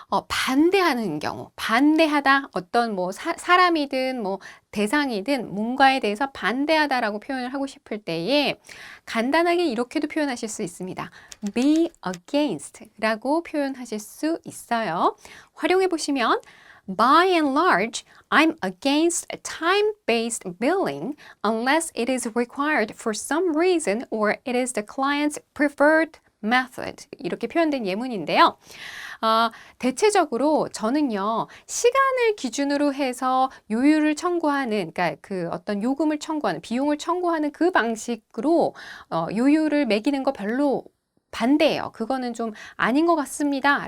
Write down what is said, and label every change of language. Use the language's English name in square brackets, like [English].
[Korean] 반대하는 경우, 반대하다 어떤 뭐 사람이든 뭐 대상이든 뭔가에 대해서 반대하다라고 표현을 하고 싶을 때에 간단하게 이렇게도 표현하실 수 있습니다. be against라고 표현하실 수 있어요. 활용해 보시면 [English] By and large, I'm against time-based billing unless it is required for some reason or it is the client's preferred method. [Korean] 이렇게 표현된 예문인데요. 대체적으로 저는요, 시간을 기준으로 해서 요율을 청구하는, 그러니까 그 어떤 요금을 청구하는, 비용을 청구하는 그 방식으로 요율을 매기는 거 별로 반대예요. 그거는 좀 아닌 것 같습니다.